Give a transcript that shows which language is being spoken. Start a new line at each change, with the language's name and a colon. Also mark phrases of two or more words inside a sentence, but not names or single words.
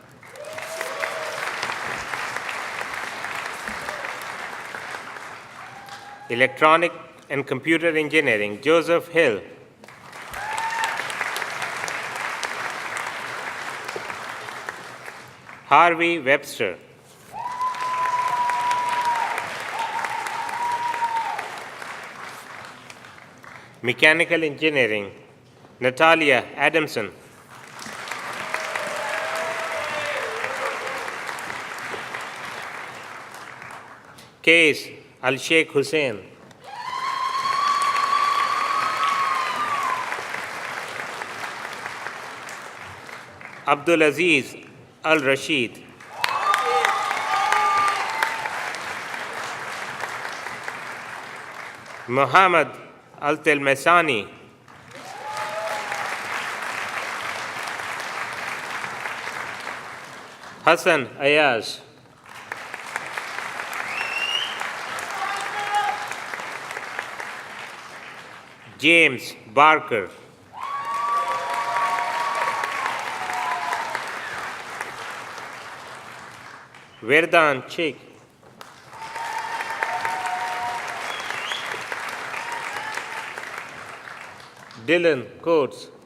English: Electronic and Computer Engineering, Joseph Hill, Harvey Webster, Mechanical Engineering, Natalia Adamson, Case Al-Sheikh Hussein, Abdul Aziz Al-Rashid, Muhammad Al-Telmesani, Hassan Ayaz, James Barker, Verdan Chik, Dylan Coates,